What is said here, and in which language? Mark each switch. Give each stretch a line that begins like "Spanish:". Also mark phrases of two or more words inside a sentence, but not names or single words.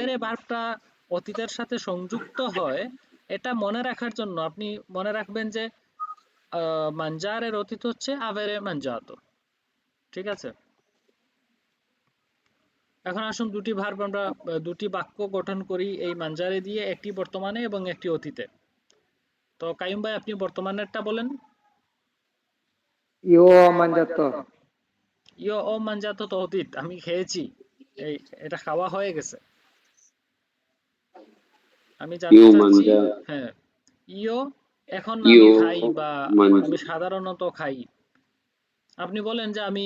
Bangla: আবেরে ভার্বটা অতীতের সাথে সংযুক্ত হয়, এটা মনে রাখার জন্য আপনি মনে রাখবেন যে মানজারের অতীত হচ্ছে
Italian: avere mangiato,
Bangla: ঠিক আছে? এখন আসুন দুটি ভার্ব আমরা দুটি বাক্য গঠন করি এই মানজারে দিয়ে, একটি বর্তমানে এবং একটি অতীতে। তো কাইয়ুম ভাই আপনি বর্তমানেরটা বলেন।
Italian: Io ho mangiato, io ho mangiato
Bangla: তো অতীত, আমি খেয়েছি, এই এটা খাওয়া হয়ে গেছে। আমি ইউ জানতে চাচ্ছি, মানজা, হ্যাঁ, ইয়ো এখন ইউ আমি খাই বা মানজা, আমি সাধারণত খাই। আপনি বলেন যে আমি